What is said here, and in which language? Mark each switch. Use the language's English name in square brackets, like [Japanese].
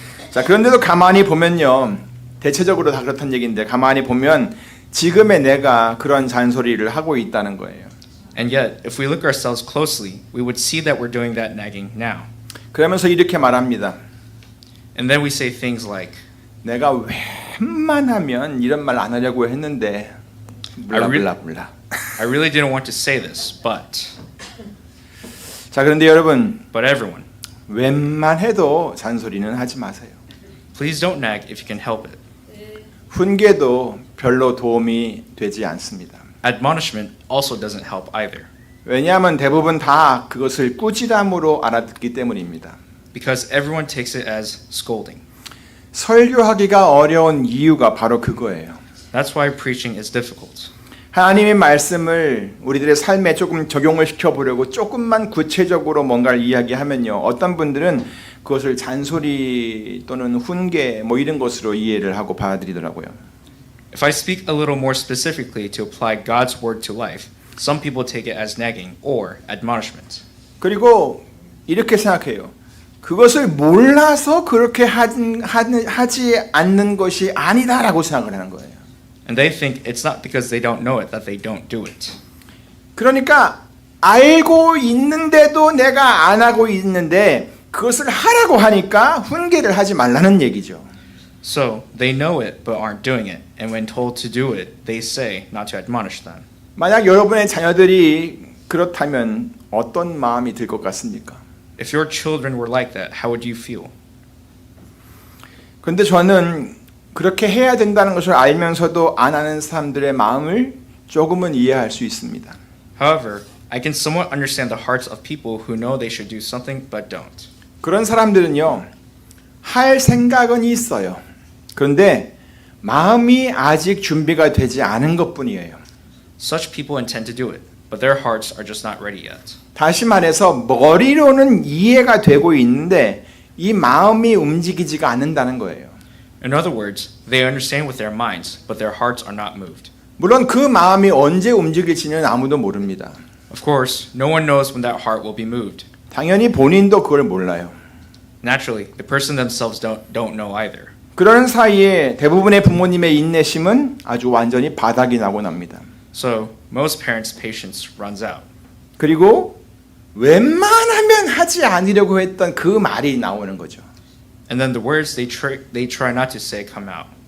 [Korean] 자, 그런데도 가만히 보면요. 대체적으로 다 그렇다는 얘기인데 가만히 보면 지금의 내가 그런 잔소리를 하고 있다는 거예요. [English] And yet, if we look ourselves closely, we would see that we're doing that nagging now. [Korean] 그러면서 이렇게 말합니다. [English] And then we say things like, [Korean] 내가 웬만하면 이런 말 안 하려고 했는데 몰라. [English] I really didn't want to say this, but [Korean] 자, 그런데 여러분 [English] everyone, [Korean] 웬만해도 잔소리는 하지 마세요. [English] please don't nag if you can help it. [Korean] 훈계도 별로 도움이 되지 않습니다. [English] Admonishment also doesn't help either. [Korean] 왜냐하면 대부분 다 그것을 꾸지람으로 알아듣기 때문입니다. [English] Because everyone takes it as scolding. [Korean] 설교하기가 어려운 이유가 바로 그거예요. That's why preaching is difficult. 하나님의 말씀을 우리들의 삶에 조금 적용을 시켜보려고 조금만 구체적으로 뭔가를 이야기하면요. 어떤 분들은 그것을 잔소리 또는 훈계 뭐 이런 것으로 이해를 하고 받아들이더라고요. [English] If I speak a little more specifically to apply God's word to life, some people take it as nagging or admonishment. [Korean] 그리고 이렇게 생각해요. 그것을 몰라서 그렇게 하지 않는 것이 아니다라고 생각을 하는 거예요. [English] And they think it's not because they don't know it that they don't do it. [Korean] 그러니까 알고 있는데도 내가 안 하고 있는데 그것을 하라고 하니까 훈계를 하지 말라는 얘기죠. [English] So they know it but aren't doing it, and when told to do it, they say not to admonish them. [Korean] 만약 여러분의 자녀들이 그렇다면 어떤 마음이 들 것 같습니까? [English] If your children were like that, how would you feel? [Korean] 그런데 저는 그렇게 해야 된다는 것을 알면서도 안 하는 사람들의 마음을 조금은 이해할 수 있습니다. [English] However, I can somewhat understand the hearts of people who know they should do something but don't. [Korean] 그런 사람들은요, 할 생각은 있어요. 그런데 마음이 아직 준비가 되지 않은 것뿐이에요. [English] Such people intend to do it, but their hearts are just not ready yet. [Korean] 다시 말해서 머리로는 이해가 되고 있는데 이 마음이 움직이지가 않는다는 거예요. [English] In other words, they understand with their minds, but their hearts are not moved. [Korean] 물론 그 마음이 언제 움직일지는 아무도 모릅니다. [English] Of course, no one knows when that heart will be moved. [Korean] 당연히 본인도 그걸 몰라요. [English] Naturally, the person themselves don't know either. [Korean] 그런 사이에 대부분의 부모님의 인내심은 아주 완전히 바닥이 나고 납니다. [English] So, most parents' patience runs out. [Korean] 그리고 웬만하면 하지 않으려고 했던 그 말이 나오는 거죠. [English] And then the words they try not to say come out.